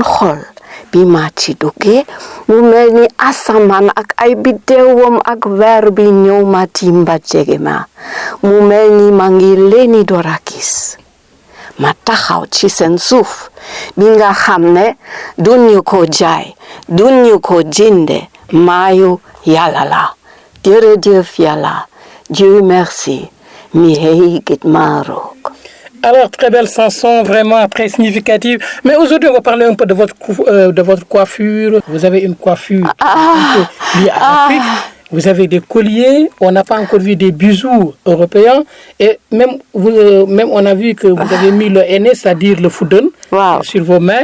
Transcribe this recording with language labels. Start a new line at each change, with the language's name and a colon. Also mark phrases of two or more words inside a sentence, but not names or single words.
Wolof: xol bi ma ci duggee mu mel ni asamaan ak ay biddeewam ak weer bi ñëw ma timba jege ma mu mel ni ma ngi leeni door a gis ma taxaw ci seen suuf bi nga xam ne duñu ko jaay duñu ko jënde maayu Yàlla la jërëjëf Yàlla
French: Dieu merci
Wolof: mi hey git marok.
French: Alors, très belle chanson, vraiment très significative. Mais aujourd'hui, on va parler un peu de votre coiffure. Vous avez une coiffure un peu liée à l'Afrique. Vous avez des colliers. On n'a pas encore vu des bijoux européens. Et même on a vu que vous avez mis le henné, c'est-à-dire le foudon, sur vos mains.